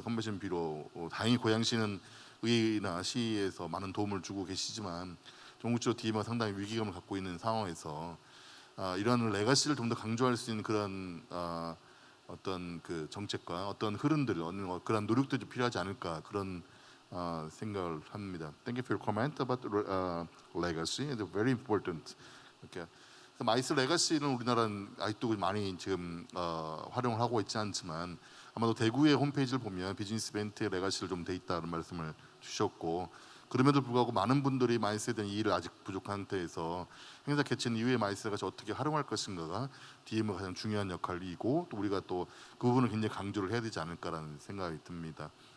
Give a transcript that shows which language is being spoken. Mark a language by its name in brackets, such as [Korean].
[Korean] 컨벤션 뷰로 다행히 고양시는 의회나 시에서 많은 도움을 주고 계시지만 전국적으로 DMO가 상당히 위기감을 갖고 있는 상황에서 이러한 레가시를 좀 더 강조할 수 있는 그런 어떤 그 정책과 어떤 흐름들, 그런 노력들이 필요하지 않을까 그런 생각을 합니다. [English] Thank you for your comment about legacy. It's very important. Okay. [Korean] 마이스 레가시는 우리나라는 아직도 많이 지금 활용을 하고 있지 않지만 아마도 대구의 홈페이지를 보면 비즈니스 이벤트의 레가시를 좀 돼 있다는 말씀을 주셨고 그럼에도 불구하고 많은 분들이 마이스에 대한 이해를 아직 부족한 상태에서 행사 개최 이후에 마이스 레가시 어떻게 활용할 것인가가 DM의 가장 중요한 역할이고 또 우리가 또 그 부분을 굉장히 강조를 해야 되지 않을까라는 생각이 듭니다.